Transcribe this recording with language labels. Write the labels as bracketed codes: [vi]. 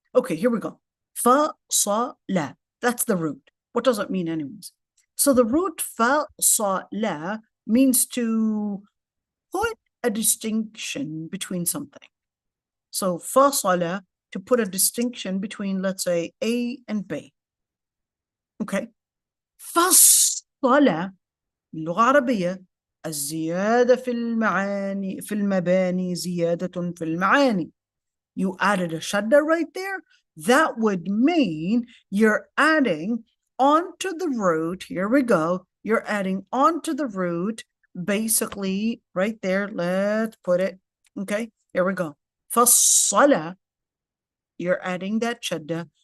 [en] Okay, here we go. فصل. That's the root. What does it mean anyways? So the root فصل means to put a distinction between something. So فصل, to put a distinction between, let's say, A and B. Okay. [ar] فصل اللغة العربية الزيادة في المعاني في المباني زيادة في المعاني. [en] You added a shadda right there. That would mean you're adding onto the root. Here we go. You're adding onto the root, basically, right there. Let's put it. Okay, here we go. فصل, you're adding that shadda.